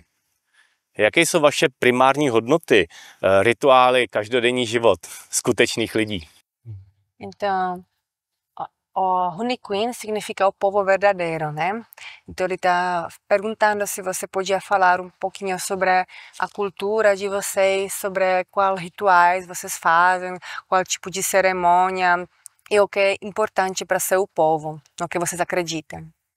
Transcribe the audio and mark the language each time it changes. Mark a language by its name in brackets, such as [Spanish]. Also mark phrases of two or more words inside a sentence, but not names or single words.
[Czech] Jaké jsou vaše primární hodnoty, rituály, každodenní život skutečných lidí? [Portuguese] Então, o Uniqueen significa o povo verdadeiro, né? Então ele está perguntando se você podia falar um pouquinho sobre a cultura de vocês, sobre quais rituais vocês fazem, qual tipo de cerimônia e o que é importante para seu povo, no que vocês acreditam.